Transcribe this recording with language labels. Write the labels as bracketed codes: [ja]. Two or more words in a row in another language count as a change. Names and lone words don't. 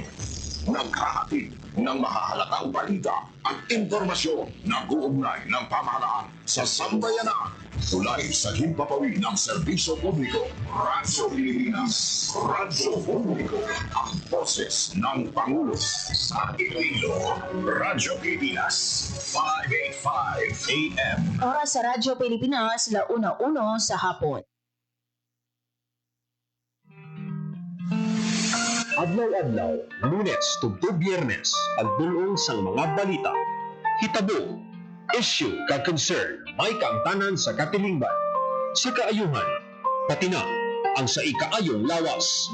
[tl] Naghahatid ng mahahalatang balita at impormasyon na guugnay ng pamahalaan sa sambayanan. Tulay sa himpapawid ng serbisyo publiko. Radyo Pilipinas. Radyo Publiko. Ang boses ng Pangulo sa Iloilo. Radyo Pilipinas. 585 AM. Oras sa Radyo Pilipinas, 1:01 sa hapon. [hil] Adlaw-adlaw, Lunes tugtog Biyernes, pagdulong sang mga balita, hitabo, issue kag concern, may kaangtanan sa katilingban, sa kaayuhan, pati na ang sa ikaayong lawas.